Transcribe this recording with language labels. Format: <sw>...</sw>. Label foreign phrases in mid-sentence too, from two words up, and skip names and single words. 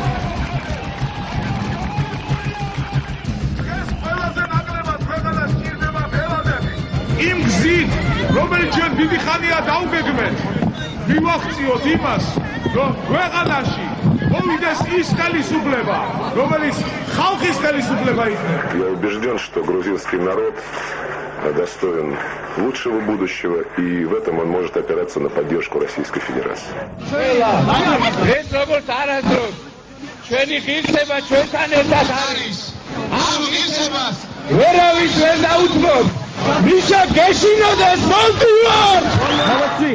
<ka>იმ გზით, რომელიც ჩვენ დიდი ხანია დაუგეგმეთ, მივახციოთ იმას, რომ ქვეყანაში მოვიდეს ის ხელისუფლება, რომელიც ხალხის ხელისუფლება იქნება.</ka> <ru>Я убежден, что грузинский народ достоин лучшего будущего, и в этом он может опираться на поддержку Российской Федерации. Молодцы!</ru>